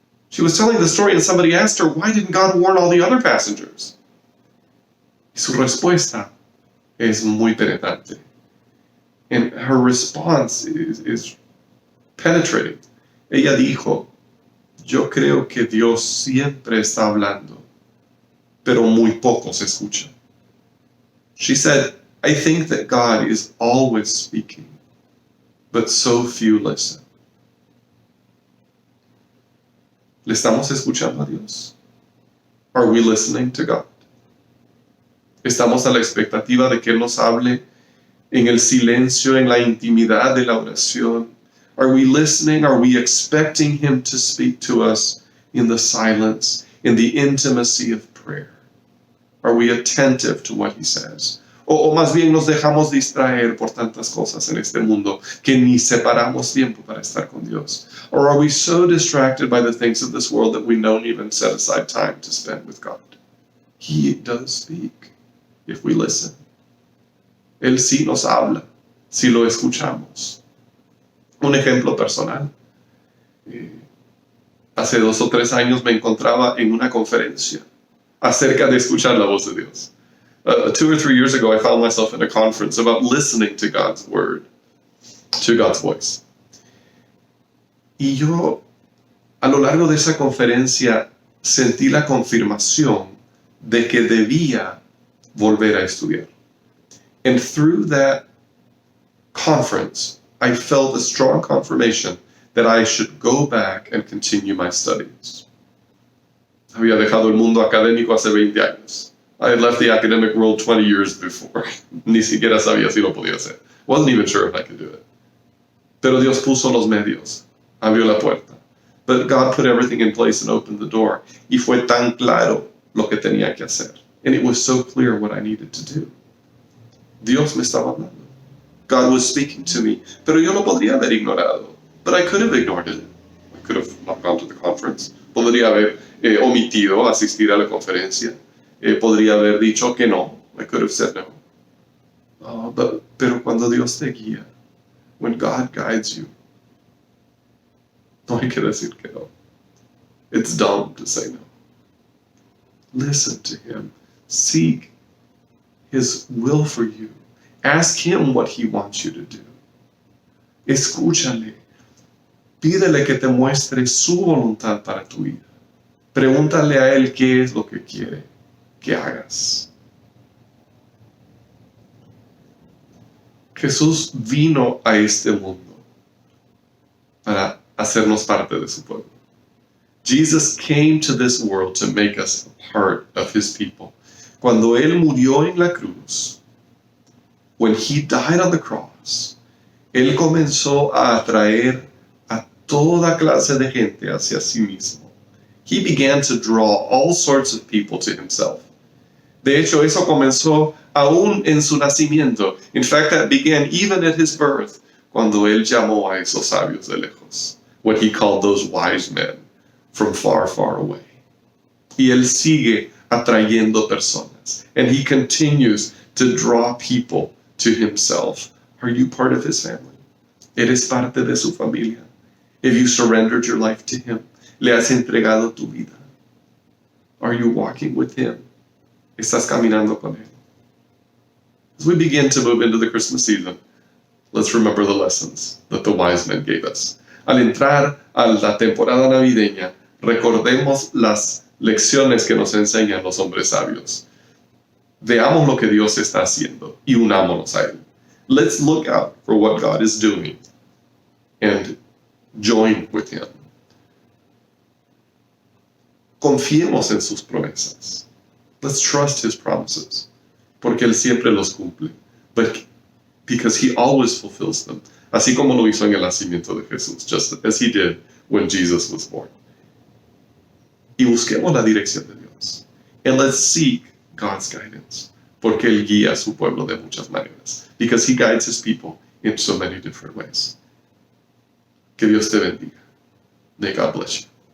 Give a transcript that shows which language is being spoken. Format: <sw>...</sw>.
<en>She was telling the story and somebody asked her, why didn't God warn all the other passengers?</en> <es>Y su respuesta es muy penetrante.</es> <en>And her response is penetrating.</en> <es>Ella dijo, yo creo que Dios siempre está hablando, pero muy poco se escucha.</es> <en>She said, I think that God is always speaking, but so few listen.</en> <es>¿Le estamos escuchando a Dios?</es> <en>Are we listening to God?</en> <es>¿Estamos a la expectativa de que Él nos hable en el silencio, en la intimidad de la oración?</es> <en>Are we listening? Are we expecting Him to speak to us in the silence, in the intimacy of prayer? Are we attentive to what He says?</en> <es>O más bien nos dejamos distraer por tantas cosas en este mundo que ni separamos tiempo para estar con Dios?</es> <en>Or are we so distracted by the things of this world that we don't even set aside time to spend with God? He does speak if we listen.</en> <es>Él sí nos habla si lo escuchamos. Un ejemplo personal. Hace 2 o 3 años me encontraba en una conferencia acerca de escuchar la voz de Dios.</es> <en>2 or 3 years ago, I found myself in a conference about listening to God's word, to God's voice.</en> <es>Y yo, a lo largo de esa conferencia, sentí la confirmación de que debía volver a estudiar.</es> <en>And through that conference, I felt a strong confirmation that I should go back and continue my studies.</en> <es>Había dejado el mundo académico hace 20 años.</es> <en>I had left the academic world 20 years before.</en> <es>Ni siquiera sabía si lo podía hacer.</es> <en>Wasn't even sure if I could do it.</en> <es>Pero Dios puso los medios. Abrió la puerta.</es> <en>But God put everything in place and opened the door.</en> <es>Y fue tan claro lo que tenía que hacer.</es> <en>And it was so clear what I needed to do.</en> <es>Dios me estaba hablando.</es> <en>God was speaking to me.</en> <es>Pero yo lo podría haber ignorado.</es> <en>But I could have ignored it. I could have not gone to the conference.</en> <es>Podría haber omitido asistir a la conferencia. Podría haber dicho que no.</es> <en>I could have said no.</en> <es>Pero cuando Dios te guía,</es> <en>when God guides you,</en> <es>no hay que decir que no.</es> <en>It's dumb to say no. Listen to Him. Seek His will for you. Ask Him what He wants you to do.</en> <es>Escúchale. Pídele que te muestre su voluntad para tu vida. Pregúntale a Él qué es lo que quiere que hagas. Jesús vino a este mundo para hacernos parte de su pueblo.</es> <en>Jesus came to this world to make us a part of His people.</en> <es>Cuando Él murió en la cruz,</es> <en>when He died on the cross,</en> <es>Él comenzó a atraer a toda clase de gente hacia sí mismo.</es> <en>He began to draw all sorts of people to Himself.</en> <es>De hecho, eso comenzó aún en su nacimiento.</es> <en>In fact, that began even at His birth,</en> <es>cuando Él llamó a esos sabios de lejos,</es> <en>what He called those wise men from far, far away.</en> <es>Y Él sigue atrayendo personas,</es> <en>and He continues to draw people to Himself. Are you part of His family?</en> <es>¿Eres parte de su familia?</es> <en>Have you surrendered your life to Him?</en> <es>¿Le has entregado tu vida?</es> <en>Are you walking with Him?</en> <es>¿Estás caminando con Él?</es> <en>As we begin to move into the Christmas season, let's remember the lessons that the wise men gave us.</en> <es>Al entrar a la temporada navideña, recordemos las lecciones que nos enseñan los hombres sabios. Veamos lo que Dios está haciendo y unámonos a Él.</es> <en>Let's look out for what God is doing and join with Him.</en> <es>Confiemos en sus promesas.</es> <en>Let's trust His promises.</en> <es>porque Él siempre los cumple.</es> <en>But because He always fulfills them.</en> <es>Así como lo hizo en el nacimiento de Jesús,</es> <en>just as He did when Jesus was born.</en> <es>Y busquemos la dirección de Dios.</es> <en>And let's seek God's guidance.</en> <es>Porque Él guía a su pueblo de muchas maneras.</es> <en>Because He guides His people in so many different ways.</en> <es>Que Dios te bendiga.</es> <en>May God bless you.</en>